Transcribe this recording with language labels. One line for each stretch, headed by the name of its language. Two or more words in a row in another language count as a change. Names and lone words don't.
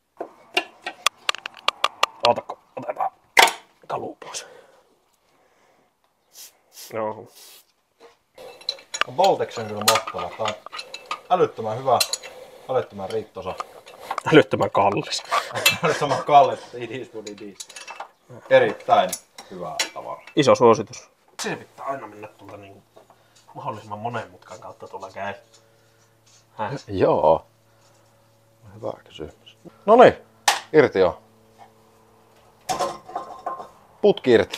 Finnish: Ootako, otetaan kalu pois. Joo. Boltex on kyllä mahtava. Tää on älyttömän hyvä, älyttömän riittosa. Älyttömän kallis. Älyttömän kallis,
English: it is what it is.
Finnish: Erittäin hyvää tavaraa. Iso suositus. Se pitää aina mennä tuolta niin mahdollisimman monen mutkan kautta tuolla käy. Joo. Hyvä kysymys. Noniin, irti jo. Putki irti.